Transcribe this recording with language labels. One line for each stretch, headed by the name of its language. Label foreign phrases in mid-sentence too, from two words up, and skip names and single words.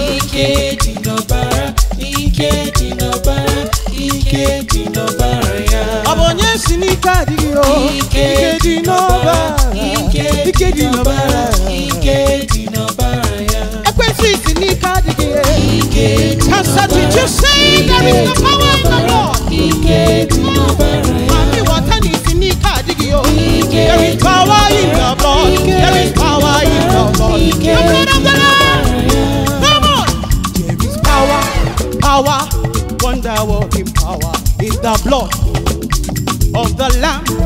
Igbo: Ike dị n'ọbara. Ike dị n'ọbara, ike dị n'ọbara ya. Ọ bụ onye si n'ike adịghị o? Ike Ike dị n'ọbara, ike ike dị n'ọbara. ike dị n'ọbara ya. Ekwensu isi n'ike adịghị e. Ike dị
English: Pastor, did you say there is no power in the Lord?
Igbo: Ike dị n'ọbara ya. Mami,
English: water is in
Igbo: ike adịghị.
English: There is power in the blood. There is power in the blood. The blood of the Lamb. Come on. There is power, power, wonder working power in the blood of the Lamb.